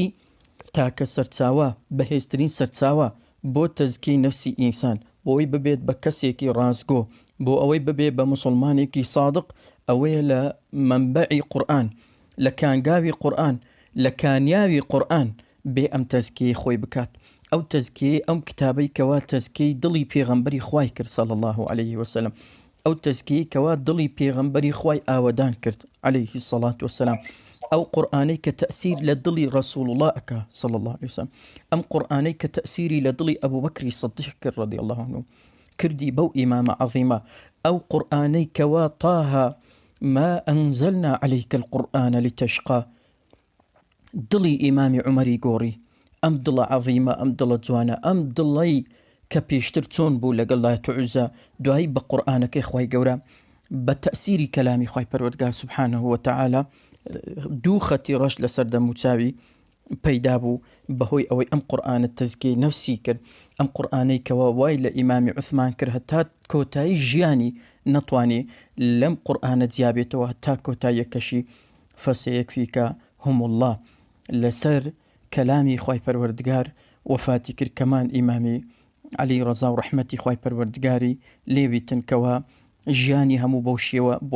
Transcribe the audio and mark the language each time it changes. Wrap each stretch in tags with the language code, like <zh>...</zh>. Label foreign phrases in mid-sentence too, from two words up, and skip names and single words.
<ckb>تاکە سەرچاوە بەهێزترین سەرچاوە بۆ تەزکیەی نەفسی ئینسان، بۆ ئەوەی ببێت بە کەسێکی ڕازگۆ، بۆ ئەوەی ببێت بە مسلمانێکی صادق، ئەوەیە لە منبعی قورآن، لە کانگاوی قورآن، لە کانیاوی قورآن بێ ئەم تەزکیەی خۆی بکات. ئەو تەزکیەی ئەم کتابەی کەوا تەزکیەی دڵی پێغەمبەری خوای کرد</ckb> <ar>صلی الله عليه وسلم،</ar> <ckb>ئەو تەزکیەی کەوا دڵی پێغەمبەری خوای ئاوەدان کرد</ckb> <ar>عليه الصلاة والسلام،</ar> <ckb>ئەو قورآنەی کە تەأسیر لە دڵی ڕەسوڵ الله ئەکا</ckb> <ar>صلی الله عليه وسلم،</ar> <ckb>ئەم قورآنەی کە تەأسیری لە دڵی ئەبوو بەکری سەدیق کرد</ckb> <ar>رضی الله عنه،</ar> <ckb>کردی بەو ئیمامە عەظیمە. ئەو قورآنەی کەوا</ckb> <ar>طه ما أنزلنا عليك القرآن لتشقى،</ar> <ckb>دڵی ئیمامی عومەری گۆڕی، ئەم دڵە عەظیمە، ئەم دڵە جوانە، ئەم دڵەی کە پێشتر چۆن بوو لەگەڵ لات و عوزە، دوایی بە قورآنەکەی خوای گەورە بە تەأسیری کەلامی خوای پەروەردگار</ckb> <ar>سبحانه وتعالى</ar> <ckb>دوو خەتی ڕەش لەسەر دەموچاوی پەیدا بوو، بەهۆی ئەوەی ئەم قورآنە تەزکیەی نەفسی کرد، ئەم قورآنەی کەوا وای لە ئیمامی عوثمان کرد هەتا کۆتایی ژیانی نەتوانێ لەم قورآنە جیابێتەوە، هەتا کۆتاییەکەشی</ckb> <ar>فەسەیەکفیکە هم الله</ar> <ckb>لەسەر کەلامی خوای پەروەردگار وەفاتی کرد، کەمان ئیمامی عەلی ڕەزا و ڕەحمەتی خوای پەروەردگاری لێبیتن کەوا ژیانی هەموو بەو شێوە بووە.</ckb>